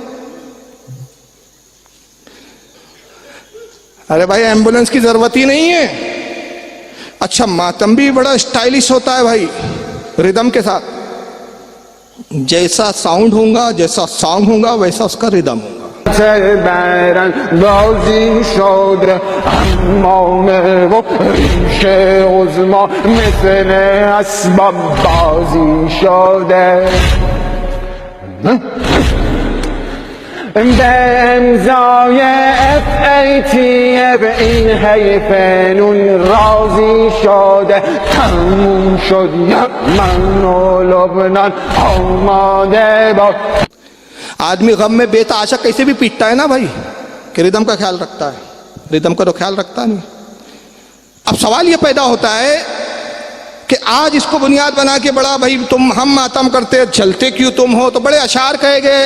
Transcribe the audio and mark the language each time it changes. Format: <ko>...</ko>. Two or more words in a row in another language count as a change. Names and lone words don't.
<ur>ارے بھائی ایمبولینس کی ضرورت ہی نہیں ہے. اچھا ماتم بھی بڑا اسٹائلش ہوتا ہے بھائی, ردم کے ساتھ. جیسا ساؤنڈ ہوگا, جیسا سانگ ہوگا, ویسا اس کا ردم ہوگا.</ur> <fa>برن بازی شد امامه و ریش عظما مثل اسباب بازی شده به امضای FATF این حیف نون راضی شده تموم شد یمن و لبنان آماده با.</fa> <ur>آدمی غم میں بے تحاشا کیسے بھی پیٹتا ہے نا بھائی, کہ ردم کا خیال رکھتا ہے, ردم کا تو خیال رکھتا نہیں. اب سوال یہ پیدا ہوتا ہے کہ آج اس کو بنیاد بنا کے بڑا بھائی تم ہم ماتم کرتے چلتے کیوں تم ہو, تو بڑے اشعار کہے گئے.</ur>